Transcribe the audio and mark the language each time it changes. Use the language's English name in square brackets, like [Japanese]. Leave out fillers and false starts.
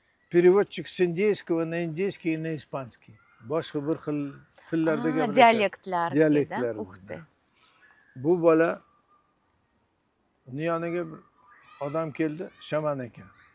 [Russian] Переводчик с индейского на индейский и на испанский. [Uzbek] Boshqa bir xil tillarda gapiradi. Dialektlar. [Russian] Ух ты. [Uzbek] Bu bola yoniga bir odam keldi, shaman ekan.